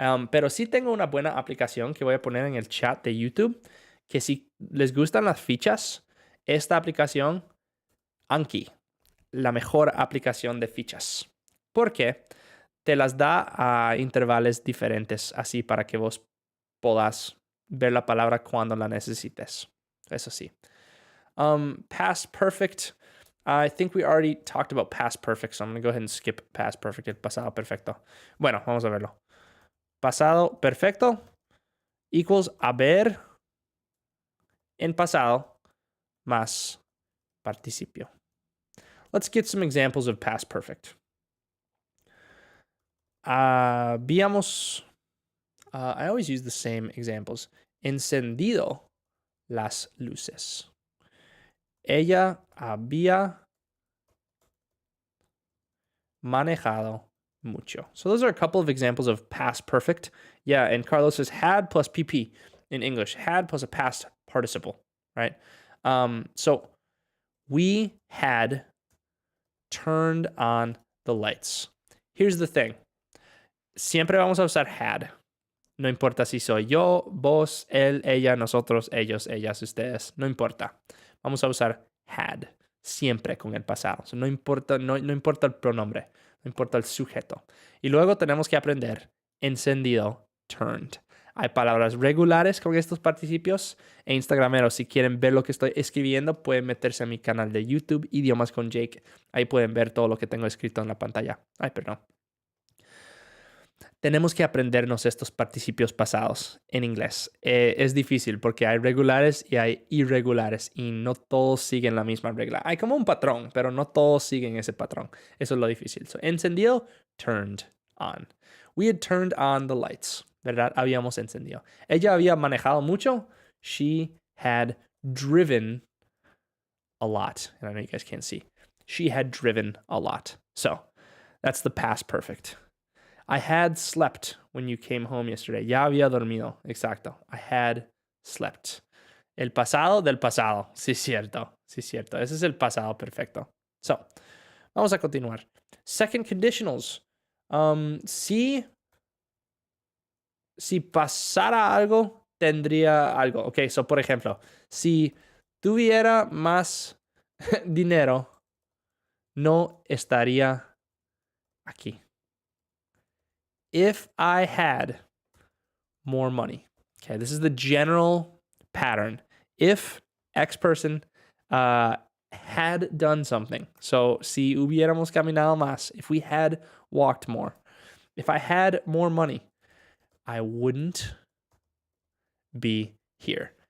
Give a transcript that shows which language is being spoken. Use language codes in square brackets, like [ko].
[es] Pero sí tengo una buena aplicación que voy a poner en el chat de YouTube, que si les gustan las fichas, esta aplicación, Anki, la mejor aplicación de fichas. Porque te las da a intervalos diferentes, así para que vos puedas ver la palabra cuando la necesites. Eso sí. Past perfect. [en] I think we already talked about past perfect, so I'm going to go ahead and skip past perfect, [es] el pasado perfecto. Bueno, vamos a verlo. Pasado perfecto equals haber en pasado más participio. [en] Let's get some examples of past perfect. Habíamos, I always use the same examples. [es] Encendido las luces. Ella había manejado mucho. [en] So those are a couple of examples of past perfect. Yeah, and Carlos says had plus PP in English. Had plus a past participle, right? So we had turned on the lights. Here's the thing. [es] Siempre vamos a usar had. No importa si soy yo, vos, él, ella, nosotros, ellos, ellas, ustedes. No importa. Vamos a usar had siempre con el pasado. So, no importa el pronombre. No importa el sujeto. Y luego tenemos que aprender encendido, turned. Hay palabras regulares con estos participios. E Instagrameros, si quieren ver lo que estoy escribiendo, pueden meterse a mi canal de YouTube, Idiomas con Jake. Ahí pueden ver todo lo que tengo escrito en la pantalla. Ay, perdón. Tenemos que aprendernos estos participios pasados en inglés. Es difícil porque hay regulares y hay irregulares y no todos siguen la misma regla. Hay como un patrón, pero no todos siguen ese patrón. Eso es lo difícil. So, encendido, turned on. [en] We had turned on the lights, ¿verdad? [es] Habíamos encendido. Ella había manejado mucho. [en] She had driven a lot. And I know you guys can't see. She had driven a lot. So, that's the past perfect. I had slept when you came home yesterday. [es] Ya había dormido. Exacto. [en] I had slept. [es] El pasado del pasado. Sí, cierto. Sí, cierto. Ese es el pasado perfecto. So, vamos a continuar. Second conditionals. Si pasara algo, tendría algo. Ok, so por ejemplo, si tuviera más dinero, no estaría aquí. [en] If I had more money. Okay, this is the general pattern. If X person had done something. So, [es] si hubiéramos caminado más, [en] if we had walked more, if I had more money, I wouldn't be here.